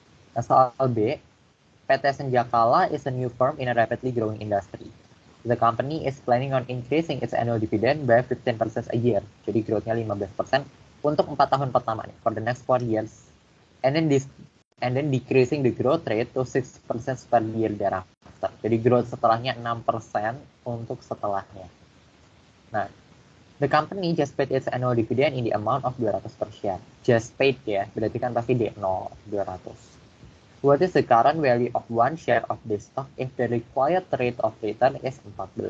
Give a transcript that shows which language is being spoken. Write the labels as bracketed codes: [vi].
[id] Nah, soal B, [en] PT Senjakala is a new firm in a rapidly growing industry. The company is planning on increasing its annual dividend by 15% a year. [id] Jadi growth-nya 15% untuk 4 tahun pertama nih, [en] for the next 4 years. And then decreasing the growth rate to 6% per year thereafter. [id] Jadi growth setelahnya 6% untuk setelahnya. [en] Nah, the company just paid its annual dividend in the amount of 200 per share. Just paid [id] ya, berarti kan pasti D0, 200. [en] What is the current value of one share of this stock if the required rate of return is 14%?